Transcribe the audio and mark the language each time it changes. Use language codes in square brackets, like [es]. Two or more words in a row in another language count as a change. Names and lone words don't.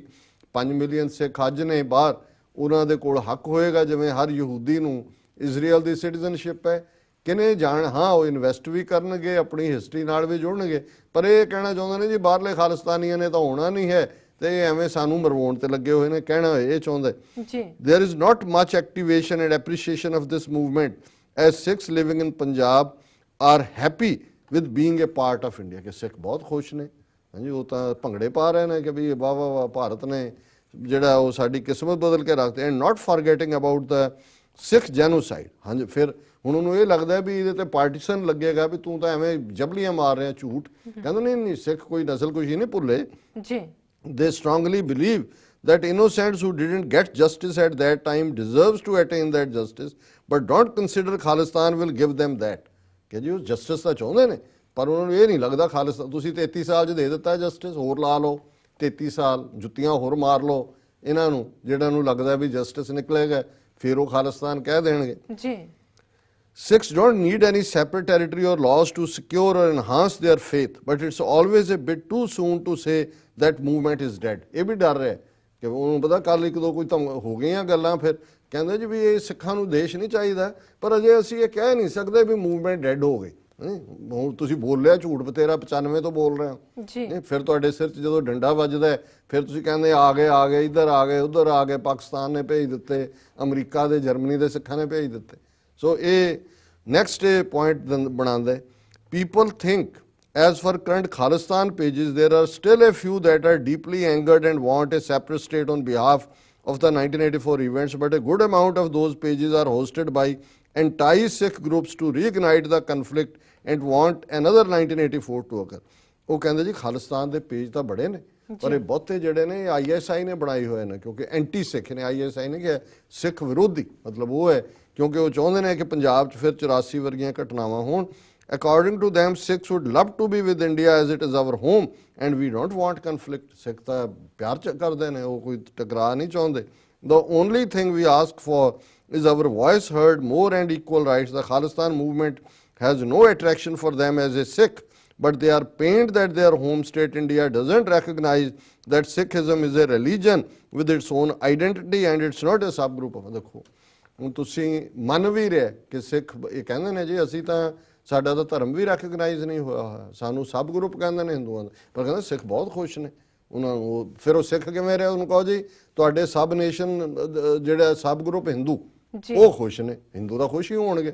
[pa] 5 ਮਿਲੀਅਨ ਸਿੱਖ ਅੱਜ ਨੇ ਬਾਹਰ, ਉਹਨਾਂ ਦੇ ਕੋਲ ਹੱਕ ਹੋਏਗਾ ਜਿਵੇਂ ਹਰ ਯਹੂਦੀ ਨੂੰ ਇਜ਼ਰਾਈਲ ਦੀ ਸਿਟੀਜ਼ਨਸ਼ਿਪ ਹੈ। ਕਿਨੇ ਜਾਣ, ਹਾਂ ਉਹ ਇਨਵੈਸਟ ਵੀ ਕਰਨਗੇ, ਆਪਣੀ ਹਿਸਟਰੀ ਨਾਲ ਵੀ ਜੁੜਨਗੇ, ਪਰ ਇਹ ਕਹਿਣਾ ਚਾਹੁੰਦੇ ਨੇ ਜੀ ਬਾਹਰਲੇ ਖਾਲਿਸਤਾਨੀਆਂ ਨੇ ਤਾਂ ਹੋਣਾ ਨਹੀਂ ਹੈ ਤੇ ਐਵੇਂ ਸਾਨੂੰ ਮਰਵਾਉਣ ਤੇ ਲੱਗੇ ਹੋਏ ਨੇ, ਕਹਿਣਾ ਇਹ ਚਾਹੁੰਦੇ ਜੀ। [en] There is not much activation and appreciation of this movement as Sikhs living in Punjab are happy with being a part of India। [pa] ਕਿ ਸਿੱਖ ਬਹੁਤ ਖੁਸ਼ ਨੇ, ਹਾਂਜੀ ਉਹ ਤਾਂ ਭੰਗੜੇ ਪਾ ਰਹੇ ਨੇ ਕਿ ਵੀ ਵਾਹ ਵਾਹ ਵਾਹ ਭਾਰਤ ਨੇ ਜਿਹੜਾ ਉਹ ਸਾਡੀ ਕਿਸਮਤ ਬਦਲ ਕੇ ਰੱਖਦੇ। [en] and not forgetting about the Sikh genocide. [pa] ਹਾਂਜੀ ਫਿਰ ਹੁਣ ਉਹਨੂੰ ਇਹ ਲੱਗਦਾ ਵੀ ਇਹਦੇ ਤੇ ਪਾਰਟੀਸ਼ਨ ਲੱਗੇਗਾ ਵੀ ਤੂੰ ਤਾਂ ਐਵੇਂ ਜਬਲੀਆਂ ਮਾਰ ਰਿਹਾ ਝੂਠ। ਕਹਿੰਦੇ ਨਹੀਂ ਸਿੱਖ ਕੋਈ ਨਸਲ ਕੁਸ਼ੀ ਨਹੀਂ ਭੁੱਲੇ ਜੀ। [en] They strongly believe that innocents who didn't get justice at that time deserves to attain that justice, but don't consider Khalistan will give them that। [pa] ਕਿ ਜੀ ਉਹ ਜਸਟਿਸ ਤਾਂ ਚਾਹੁੰਦੇ ਨੇ ਪਰ ਉਹਨਾਂ ਨੂੰ ਇਹ ਨਹੀਂ ਲੱਗਦਾ ਖਾਲਿਸਤਾਨ ਤੁਸੀਂ 33 ਸਾਲ 'ਚ ਦੇ ਦਿੱਤਾ ਜਸਟਿਸ, ਹੋਰ ਲਾ ਲਓ 33 ਸਾਲ ਜੁੱਤੀਆਂ ਹੋਰ ਮਾਰ ਲਓ ਇਹਨਾਂ ਨੂੰ ਜਿਹੜਾ ਨੂੰ ਲੱਗਦਾ ਵੀ ਜਸਟਿਸ ਨਿਕਲੇਗਾ, ਫਿਰ ਉਹ ਖਾਲਿਸਤਾਨ ਕਹਿ ਦੇਣਗੇ ਜੀ। [en] Sikhs don't need any separate territory or laws to secure or enhance their faith, but it's always a bit too soon to say that movement is dead। [pa] ਇਹ ਵੀ ਡਰ ਰਿਹਾ ਕਿ ਉਹਨੂੰ ਪਤਾ ਕੱਲ ਇੱਕ ਦੋ ਕੋਈ ਤਾਂ ਹੋ ਗਈਆਂ ਗੱਲਾਂ, ਫਿਰ ਕਹਿੰਦੇ ਜੀ ਵੀ ਇਹ ਸਿੱਖਾਂ ਨੂੰ ਦੇਸ਼ ਨਹੀਂ ਚਾਹੀਦਾ, ਪਰ ਅਜੇ ਅਸੀਂ ਇਹ ਕਹਿ ਨਹੀਂ ਸਕਦੇ ਵੀ [en] movement dead [pa] ਹੋ ਗਈ। ਹੁਣ ਤੁਸੀਂ ਬੋਲ ਲਿਆ ਝੂਠ ਬਤੇਰਾ 95 ਤੋਂ ਬੋਲ ਰਹੇ ਹੋ ਜੀ। ਫਿਰ ਤੁਹਾਡੇ ਸਿਰ 'ਚ ਜਦੋਂ ਡੰਡਾ ਵੱਜਦਾ ਫਿਰ ਤੁਸੀਂ ਕਹਿੰਦੇ ਆ ਗਏ ਇੱਧਰ ਆ ਗਏ ਉੱਧਰ ਆ ਗਏ, ਪਾਕਿਸਤਾਨ ਨੇ ਭੇਜ ਦਿੱਤੇ, ਅਮਰੀਕਾ ਦੇ ਜਰਮਨੀ ਦੇ ਸਿੱਖਾਂ ਨੇ ਭੇਜ ਦਿੱਤੇ। ਸੋ ਇਹ ਨੈਕਸਟ ਪੁਆਇੰਟ ਬਣਾਉਂਦਾ [en] people think as for current Khalistan pages there are still a few that are deeply angered and want a separate state on behalf of the 1984 events, but a good amount of those pages are hosted by anti-Sikh groups to reignite the conflict and want another 1984 to occur। [pa] ਉਹ ਕਹਿੰਦੇ ਜੀ ਖਾਲਿਸਤਾਨ ਦੇ ਪੇਜ ਤਾਂ ਬੜੇ ਨੇ ਪਰ ਇਹ ਬਹੁਤੇ ਜਿਹੜੇ ਨੇ ISI ਨੇ ਬਣਾਏ ਹੋਏ ਨੇ ਕਿਉਂਕਿ [en] anti Sikh [pa] ਨੇ। ISI ਨੇ ਕਿ ਸਿੱਖ ਵਿਰੋਧੀ ਮਤਲਬ ਉਹ ਹੈ ਕਿਉਂਕਿ ਉਹ ਚਾਹੁੰਦੇ ਨੇ ਕਿ ਪੰਜਾਬ 'ਚ ਫਿਰ 84 ਵਰਗੀਆਂ ਘਟਨਾਵਾਂ ਹੋਣ। [en] According to them, Sikhs would love to be with India as it is our home and we don't want conflict। [pa] ਸਿੱਖ ਤਾਂ ਪਿਆਰ ਕਰਦੇ ਨੇ, ਉਹ ਕੋਈ ਟਕਰਾਅ ਨਹੀਂ ਚਾਹੁੰਦੇ। [en] The only thing we ask for is our voice heard, more and equal rights. The Khalistan movement has no attraction for them as a Sikh, but they are pained that their home state India doesn't recognize that Sikhism is a religion with its own identity and it's not a subgroup of [pa] ਦੇਖੋ ਹੁਣ ਤੁਸੀਂ ਮੰਨ ਵੀ ਰਹੇ ਕਿ ਸਿੱਖ ਇਹ ਕਹਿੰਦੇ ਨੇ ਜੀ ਅਸੀਂ ਤਾਂ ਸਾਡਾ ਤਾਂ ਧਰਮ ਵੀ ਰੈਕਗਨਾਈਜ਼ ਨਹੀਂ ਹੋਇਆ ਹੋਇਆ, ਸਾਨੂੰ ਸਬ ਗਰੁੱਪ ਕਹਿੰਦੇ ਨੇ ਹਿੰਦੂਆਂ ਦਾ, ਪਰ ਕਹਿੰਦੇ ਸਿੱਖ ਬਹੁਤ ਖੁਸ਼ ਨੇ ਉਹਨਾਂ ਨੂੰ। ਫਿਰ ਉਹ ਸਿੱਖ ਕਿਵੇਂ ਰਿਹਾ, ਉਹਨੂੰ ਕਹੋ ਜੀ ਤੁਹਾਡੇ [en] sub nation [pa] ਜਿਹੜਾ [en] sub group [pa] ਹਿੰਦੂ ਉਹ ਖੁਸ਼ ਨੇ, ਹਿੰਦੂ ਤਾਂ ਖੁਸ਼ ਹੀ ਹੋਣਗੇ।